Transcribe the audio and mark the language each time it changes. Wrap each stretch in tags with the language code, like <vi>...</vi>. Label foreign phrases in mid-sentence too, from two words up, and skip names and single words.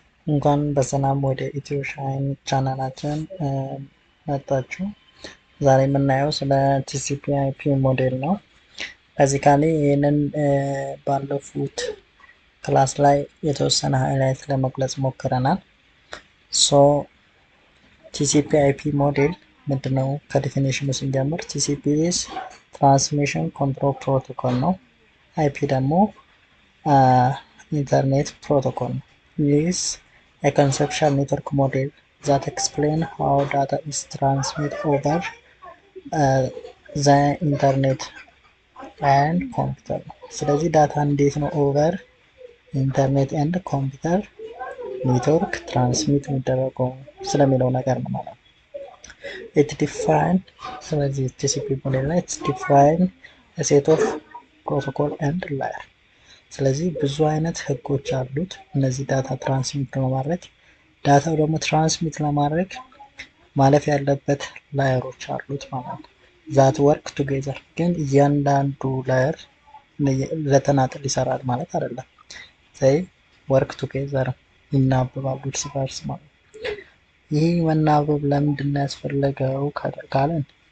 <am>እንኳን በሰላም ወደ ኢትዮ ሻይን ቻናላችን መጣችሁ። ዛሬ የምናየው ስለ</am> <en>TCP IP model</en> <am>ነው። በዚካሊ ይህንን ባለፉት ክላስ ላይ የተወሰነ ሃይላይት ለመግለጽ ሞክረናል።</am> <en>TCP IP model</en> <am>ምንድነው? ከዲፊኒሽኑ ስንጀምር</am> <en>TCP is transmission control protocol</en> <am>ነው። አይፒ ደግሞ</am> <en>internet protocol</en> <am>ነው።</am> <en>is a conceptual network model that explains how data is transmitted over the internet and computer.</en> <am>ስለዚህ ዳታ እንዴት ነው</am> <en>over internet and computer network transmit</en> <am>የሚደረገው ስለሚለው ነገር ነው ማለት ነው።</am> <en>it define</en> <am>ስለዚህ</am> <en>TCP model</en> <am>ላይ</am> <en>define a set of protocol and layer</en> <am>ስለዚህ ብዙ አይነት ህጎች አሉት እነዚህ</am> <en>data transmit</en> <am>ለማድረግ። ዳታው ደግሞ ትራንስሚት ለማድረግ ማለፍ ያለበት ላየሮች አሉት ማለት ነው።</am> <en>that work together</en> <am>ግን እያንዳንዱ ላየር ለተናጥል ይሰራል ማለት አይደለም።</am> <en>they work together</en> <am>ይናበባሉ እርስ በርስ ማለት ነው። ይህ መናበብ ለምንድን ነው ያስፈለገው ካለን</am>